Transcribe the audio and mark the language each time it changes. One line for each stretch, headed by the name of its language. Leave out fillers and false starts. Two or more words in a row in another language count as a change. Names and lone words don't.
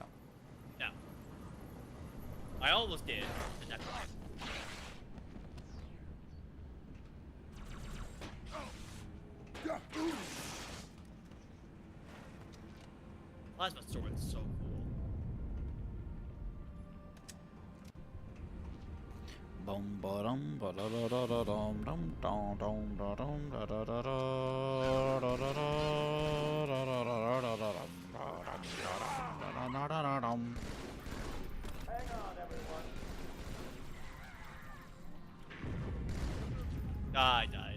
English: No. I almost did. And that's why. Plasma sword is so cool. Bum ba dum ba da da da da dum dum dum dum da dum da da da da da da da da da da da da da dum. I died.